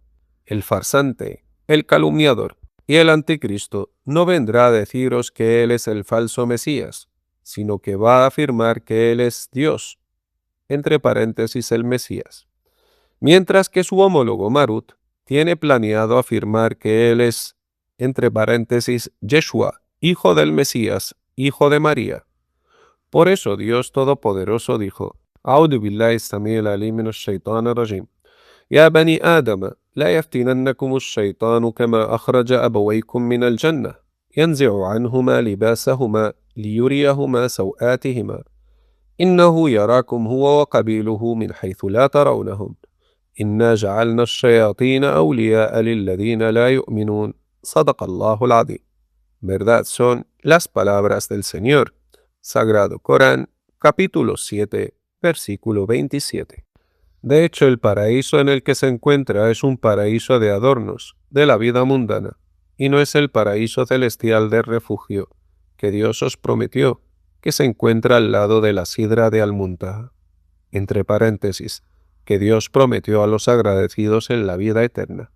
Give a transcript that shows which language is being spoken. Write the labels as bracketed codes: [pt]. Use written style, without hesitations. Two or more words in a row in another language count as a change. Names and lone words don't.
[es] el farsante, el calumniador, y el anticristo no vendrá a deciros que él es el falso Mesías, sino que va a afirmar que él es Dios, entre paréntesis el Mesías, mientras que su homólogo Marut tiene planeado afirmar que él es, entre paréntesis, Yeshua, hijo del Mesías, hijo de María. Por eso Dios Todopoderoso dijo, [ar] أعوذ بالله السميع العليم من الشيطان الرجيم يا بني آدم لا يفتننكم الشيطان كما أخرج أبويكم من الجنة ينزع عنهما لباسهما ليريهما سوآتهما إنه يراكم هو وقبيله من حيث لا ترونهم إنا جعلنا الشياطين أولياء للذين لا يؤمنون صدق الله العظيم. [es] Verdad son las palabras del Señor. Sagrado Corán, capítulo 7, versículo 27. De hecho, el paraíso en el que se encuentra es un paraíso de adornos, de la vida mundana, y no es el paraíso celestial de refugio que Dios os prometió, que se encuentra al lado de la sidra de Al-Muntaha, entre paréntesis, que Dios prometió a los agradecidos en la vida eterna.